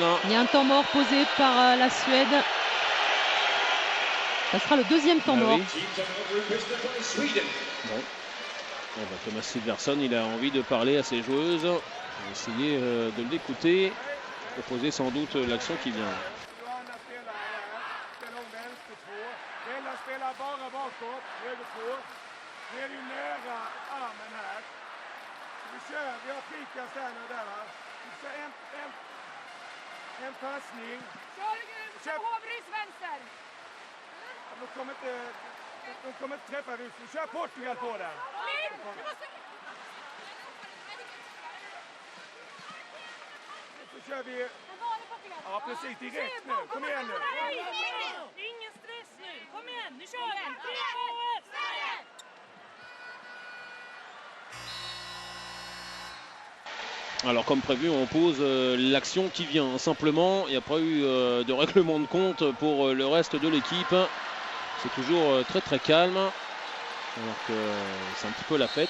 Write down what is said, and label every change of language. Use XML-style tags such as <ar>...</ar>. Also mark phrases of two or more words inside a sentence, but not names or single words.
<fr>Il y a un temps mort posé par la Suède. Ça sera le deuxième temps mort. Oui. Bon. Thomas Silverson, il a envie de parler à ses joueuses. On va essayer de l'écouter. Proposer sans doute l'action qui vient.</fr> <sv>Johanna spelar här. Spelar hon vänster 2. Bella spelar bara bakåt. Höger 2. Nu är det ju nära armen här. Vi kör. Vi har Pikas där nu där va. Vi kör en passning. Kör Håvrys vänster! De kommer inte träffa. Vi kör Portugal på den. Så kör vi. Ja precis, direkt nu. Kom igen nu. Ingen stress nu. Kom igen, nu kör vi. 3, 2, 1.</sv> <fr>Alors comme prévu, on pose l'action qui vient. Simplement, il n'y a pas eu de règlement de compte pour le reste de l'équipe. C'est toujours très très calme. Alors que c'est un petit peu la fête.</fr>